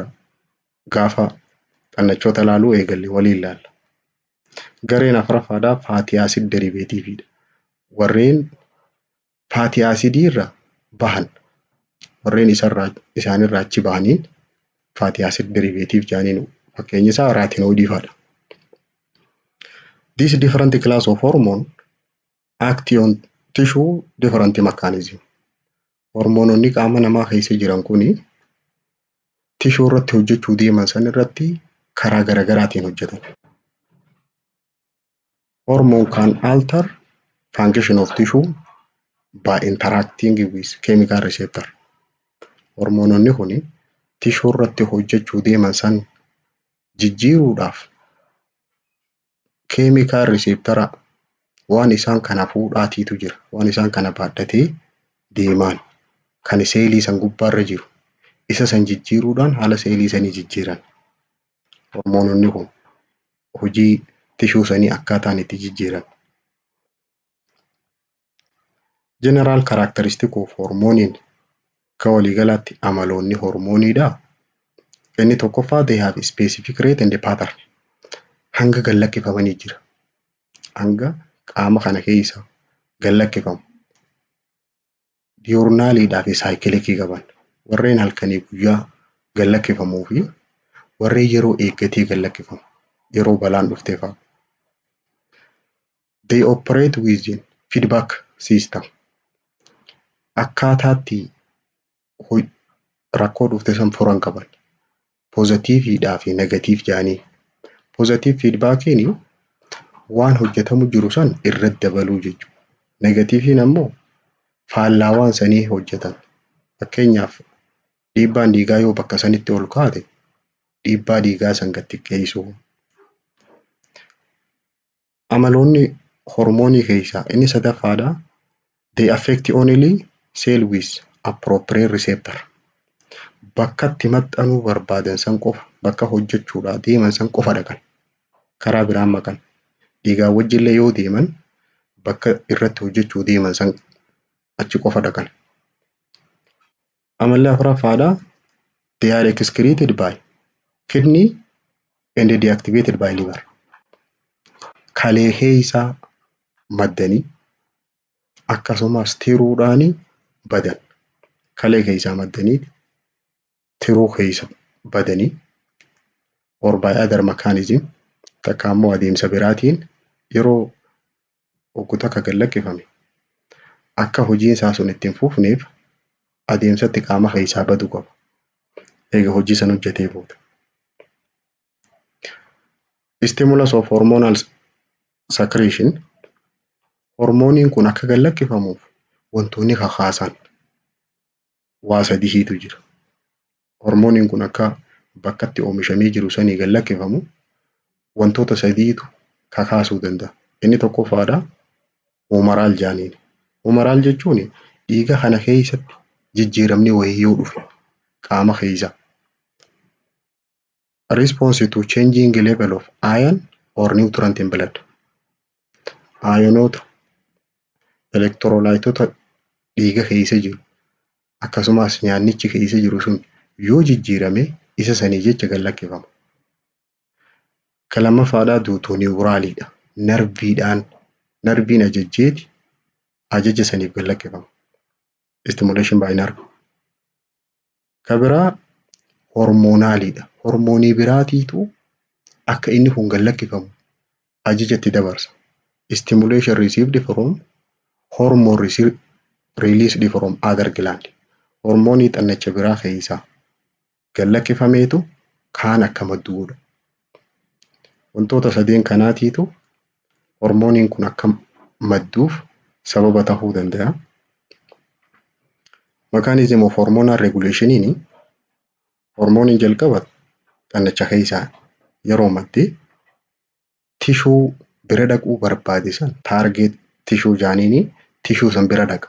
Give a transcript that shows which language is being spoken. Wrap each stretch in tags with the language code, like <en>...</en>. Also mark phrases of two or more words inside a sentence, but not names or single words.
<om>Gaafa xannachoota laaluu eegalle waliin laalla. Gareen afuraffaadha faatii asid deriveetiiviidha. Warreen faatii asidii irra bahan warreen isaanirraa achi bahaniin faatii asid deriveetiif jaaniin fakkeenyi isaa raatinoidii fa'adha.</om> <en>This different class of hormone act on tissue different mechanism.</en> <om>Hormoononni qaama namaa keessa jiran kuni tishuu irratti hojjechuu deeman san irratti karaa garaagaraatiin hojjetan.</om> <en>Hormone can alter function of tissue by interacting with chemical receptor.</en> <om>Hormoononni kuni tishuu irratti hojjechuu deeman san jijjiiruudhaaf</om> <en>chemical receptor</en> <om>waan isaan kana fuudhaatiitu jira. Waan isaan kana baadhatee deemaan kan seelii san gubbaarra jiru. Isa san jijjiiruudhaan haala seelii sanii jijjiiran. Hormoononni kun hojii tishuu sanii akkaataan itti jijjiiran.</om> <en>General characteristic of</en> <om>hormooniin akka waliigalaatti amaloonni hormooniidha. Inni tokkoffaa</om> <en>they have specific rate and pattern.</en> <om>Hanga gallakkifamanii jira. Hanga qaama kana keessa gallakkifamu. Diyoornaaliidhaa fi saayikilikii qaban. Warreen halkanii guyyaa gallakkifamuu fi warreen yeroo eeggatee gallakkifamu. Yeroo balaan dhuftee fa'a.</om> <en>They operate within feedback system.</en> <om>Akkaataatti rakkoo dhufte san furan qaban. Poozitiiviidhaa fi negatiif jaanii. Poozitiif fiidbaakiin waan hojjetamu jiru san irratti dabaluu jechuudha. Negatiifiin ammoo faallaa waan sanii hojjetan. Fakkeenyaaf dhiibbaan dhiigaa yoo bakka sanitti ol kaate dhiibbaa dhiigaa san gad xiqqeessuu. Amaloonni hormoonii keessaa inni sadaffaadha.</om> <en>They affect only cell with appropriate receptor.</en> <om>Bakka itti maxxanuu barbaadan san qofa bakka hojjechuudhaa deeman san qofa dhaqan. Karaa biraan maqan. Dhiigaa wajjillee yoo deeman bakka irratti hojjechuu deeman san achi qofa dhaqan. Amalli afuraffaadha.</om> <en>They are excreted by kidney and deactivated by liver.</en> <om>Kalee keessaa maddanii akkasumas tiruudhaanii badan. Kalee keessaa maddanii tiruu keessa badanii</om> <en>or by other mechanism</en> <om>takka ammoo adeemsa biraatiin yeroo ogguu takka gallakkifame akka hojiin isaa sun ittiin fufneef adeemsatti qaama keessaa badu qaba. Eega hojii san hojjetee booda.</om> <en>Stimulus of hormonal secretion.</en> <om>Hormooniin kun akka gallakkifamuuf wantoonni kakaasan waa sadiitu jira. Hormooniin kun akka bakkatti oomishamee jiru sanii gallakkifamu wantoota sadiitu kakaasuu danda'a. Inni tokkoffaadha humaraal jaaniin. Humaraal jechuun dhiiga kana keessatti jijjiiramni wayii yoo dhufe qaama keessa.</om> <en>Response to changing level of iron or nutrient in blood.</en> <om>Ayonoota elektiroolaayitoota dhiiga keessa jiru akkasumas nyaannichi keessa jiru sun yoo jijjiirame isa sanii jecha gallakkifama. Kan lammaffaadhaa duutooniwuraaliidha. Narbiin ajajjeeti ajaja saniif gallakkifama.</om> <en>Stimulation by nerve.</en> <om>Kan biraa hormoonaaliidha. hormoonii biraatiitu akka inni kun gad lakkifamu ajaja itti dabarsa.</om> <en>Stimulation received from hormone released from other gland.</en> <om>Hormoonii xannacha biraa keessaa gad lakkifameetu kaan akka maddu godha. Wantoota sadeen kanaatiitu hormooniin kun akka madduuf sababa ta'uu danda'a.</om> <en>Mechanism of hormonal</en> <om>regulationiin hormooniin jalqaba xannacha keessaa yeroo madde tishuu bira dhaquu barbaade san taargeet tishuu jaaniini tishuu san bira dhaqa.</om>